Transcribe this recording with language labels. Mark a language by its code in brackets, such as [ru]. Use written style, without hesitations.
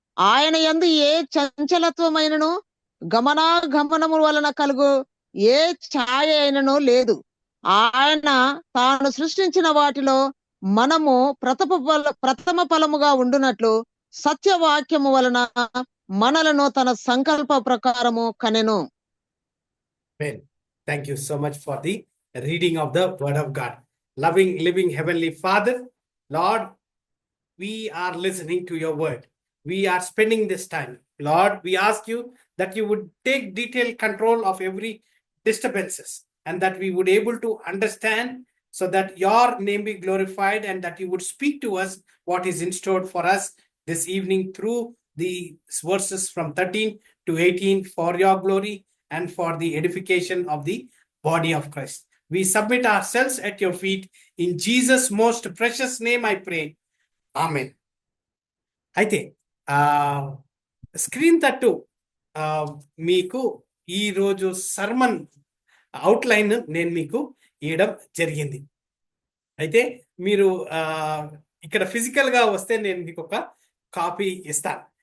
[te] ఆయన యందు ఏ చంచలత్వమైనను గమనాగమనము వలన కలుగు ఏ ఛాయ అయినను లేదు. ఆయన తాను సృష్టించిన వాటిలో మనము ప్రథమ ఫలముగా ఉండునట్లు సత్యవాక్యము వలన మనలను తన సంకల్ప ప్రకారము కనెను. [en] Thank you so much for the reading of the word of God. Loving, living Heavenly Father, Lord, we are listening to your word. We are spending this time. Lord, we ask you that you would take detailed control of every disturbances and that we would able to understand so that your name be glorified and that you would speak to us what is in store for us this evening through the verses from 13 to 18 for your glory and for the edification of the body of Christ. We submit ourselves at your feet. In Jesus' most precious name I pray. Amen. [te] అయితే screen తట్టు మీకు ఈరోజు sermon outline నేను మీకు ఇవ్వడం జరిగింది. అయితే మీరు ఇక్కడ ఫిజికల్ గా వస్తే నేను మీకు ఒక కాపీ ఇస్తాను.